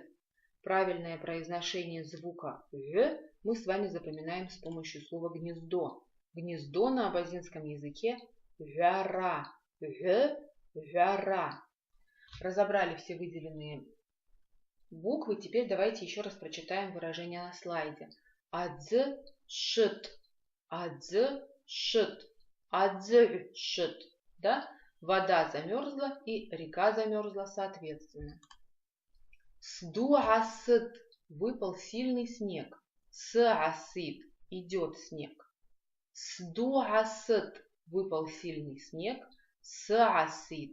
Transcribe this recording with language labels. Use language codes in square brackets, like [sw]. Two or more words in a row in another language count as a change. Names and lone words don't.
[ru] Правильное произношение звука «ж» мы с вами запоминаем с помощью слова «гнездо». Гнездо на абазинском языке «жара». «Жара». Разобрали все выделенные буквы. Теперь давайте еще раз прочитаем выражение на слайде. [abq] Адз шит. Адз шит. Адз шит. [ru] Да? Вода замерзла и река замерзла соответственно. Сдуасыт. Выпал сильный снег. Саасит. Идет снег. Сдуасыт. Выпал сильный снег. Саасит.